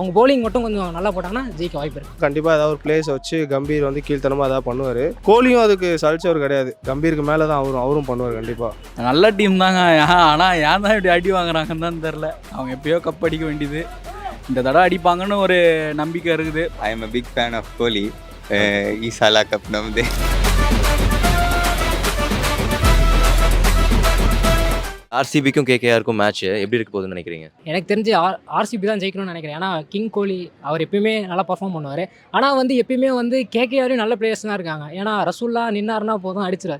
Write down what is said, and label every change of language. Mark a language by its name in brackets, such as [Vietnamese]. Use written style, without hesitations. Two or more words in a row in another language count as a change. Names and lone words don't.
[Tamil] அவங்க bowling மட்டும் கொஞ்சம் நல்லா போட்டாங்கன்னா ஜெயிக்க வாய்ப்பு இருக்குது. கண்டிப்பாக ஏதாவது ஒரு பிளேஸ் வச்சு கம்பீர் வந்து கீழ்த்தனமாக ஏதாவது பண்ணுவார். கோலியும் அதுக்கு சலிச்சவர் கிடையாது. கம்பீருக்கு மேலே தான் அவரும் பண்ணுவார் கண்டிப்பாக. நல்ல டீம் தாங்க. ஆனால் ஏன் தான் இப்படி அடி வாங்குறாங்கன்னு தான் தெரில. அவங்க எப்பயோ கப் அடிக்க வேண்டியது, இந்த தடவை அடிப்பாங்கன்னு ஒரு நம்பிக்கை இருக்குது. [English] I am a big fan of Kohli. [Kannada] ಈ ಸಲ ಕಪ್ ನಮ್ದೆ. [Tamil] ஆர்சிபிக்கும் கேகேஆருக்கும் மேட்ச் எப்படி இருக்க போகுதுன்னு நினைக்கிறீங்க? எனக்கு தெரிஞ்சு ஆர்சிபி தான் ஜெயிக்கணும்னு நினைக்கிறேன். ஏன்னா கிங் கோலி அவர் எப்பயுமே நல்லா பர்ஃபார்ம் பண்ணுவார். ஆனால் வந்து எப்பயுமே வந்து கேகேஆரையும் நல்ல பிளேயர்ஸ் தான் இருக்காங்க. ஏன்னா ரசூல்லா நின்னார்னா போதும் அடிச்சிடாரு.